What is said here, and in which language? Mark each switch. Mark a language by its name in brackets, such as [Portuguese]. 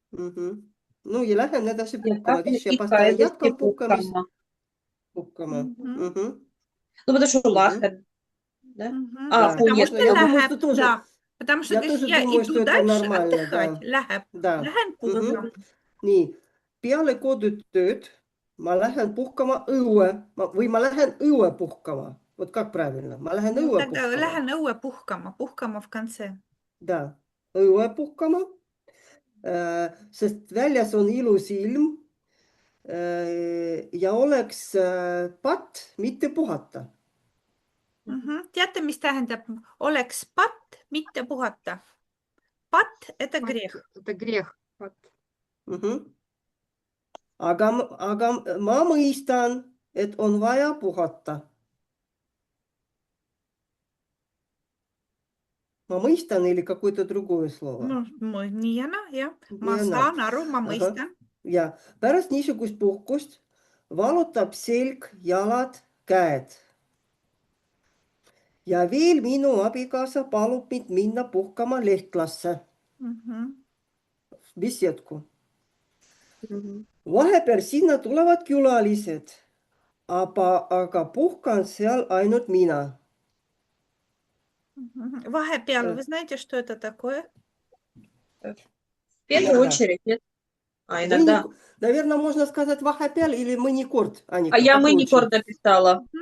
[Russian] Ну, и [Estonian] lähen edasi puhkama. [Russian] Видишь, я [Estonian] ikka [Russian] поставила [Estonian] edasi jätkan puhkamist. puhkama. Puhkama. [Russian] Ну, потому что lähen, да? Потому что läheb, тоже. да. Потому что Я говоришь, тоже я думаю, иду что это дальше нормально, отдыхать. да. [Estonian] Läheb. [Russian] Да. [Estonian] Lähen puhkama. Nii, peale kodutööd ma lähen puhkama õue. Või ma lähen õue puhkama. Вот как правильно? Ma lähen õue puhkama. Lähen õue puhkama. [Russian] Puhkama в конце. Да, [Estonian] õue puhkama. Sest väljas on ilus ilm. ja oleks patt mitte puhata. Teate, mis tähendab oleks patt, mitte puhata? [Russian] Patt – это грех. Это грех. Вот. [Estonian] Aga ma mõistan, et on vaja puhata. Ma mõistan [Russian] или какое-то другое слово? Ну, [Estonian] nii ja naa, jah. Ma Nii ja naa. saan aru, ma mõistan. Ja pärast niisugust puhkust valutab selg, jalad, käed. Ja veel minu abikaasa palub mind minna puhkama Lehtlasse, besiedku. Vahepeal sinna tulevad külalised, aga puhkan seal ainult mina. [Russian] Vahepeal, вы знаете, что это такое? В первую очередь, нет? Иногда. Наверное, можно сказать vahepeal или mõnikord, Аника. А я mõnikord написала.